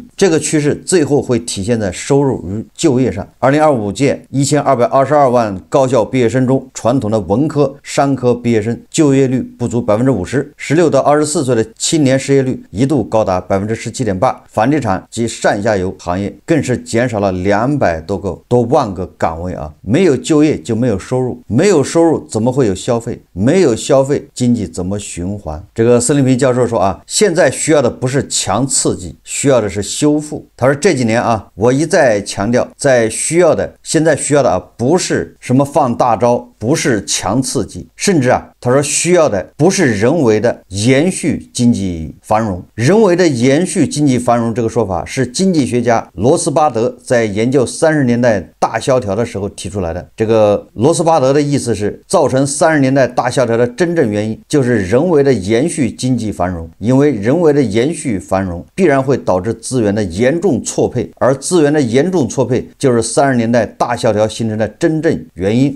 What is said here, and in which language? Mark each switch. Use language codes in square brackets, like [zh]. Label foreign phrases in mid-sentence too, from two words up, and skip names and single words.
[zh] 這個趨勢最後會體現在收入與就業上。2025屆1222萬高校畢業生中，傳統的文科、商科畢業生就業率不足50%，16到24歲的青年失業率一度高達17.8%，房地產及上下游行業更是減少了200多萬個崗位啊！沒有就業就沒有收入，沒有收入怎麼會有消費？沒有消費，經濟怎麼循環？這個孙立平教授說現在需要的不是強刺激，需要的是修復。他說這幾年我一再強調，現在需要的不是什麼放大招，不是強刺激，甚至他說需要的不是人為的延續經濟繁榮。人为的延續經濟繁榮這個說法是經濟學家羅斯巴德在研究30年代大蕭條的時候提出來的。這個羅斯巴德的意思是，造成30年代大蕭條的真正原因就是人為的延續經濟繁榮，因為人為的延續繁榮必然會導致資源的嚴重錯配，而資源的嚴重錯配就是30年代大蕭條形成的真正原因。